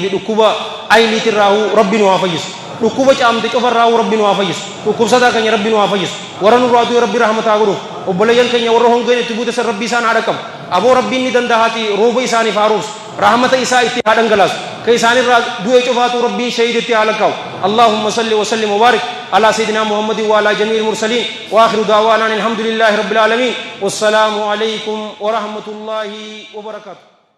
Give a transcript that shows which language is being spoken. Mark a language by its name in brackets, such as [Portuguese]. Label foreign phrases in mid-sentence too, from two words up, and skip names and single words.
[Oromo] fi dhukkuba ayniitirraa rabbi nu haa fayyisu dhukkuba caamte cofarraa rabbi nu haa fayyisu dhukkubsataa keenya rabbi nu haa fayyisu warra nurraa du'e rabbi rahmataa godhu obboleeyyan keenya warra hongeen itti buute san rabbi isaan haa dhaqqabu aboo rabbiin ni danda'aati rooba isaaniif haa roobsu rahmata isaa itti haa dhangalaasu ka isaanirraa du'e cofaatu rabbiin shahiiditti haa lakkaa'u [Arabic] اللهم صل وسلم وبارك على سيدنا محمد وعلى جميع المرسلين وآخر دعوانا الحمد لله رب العالمين والسلام عليكم ورحمة الله وبركاته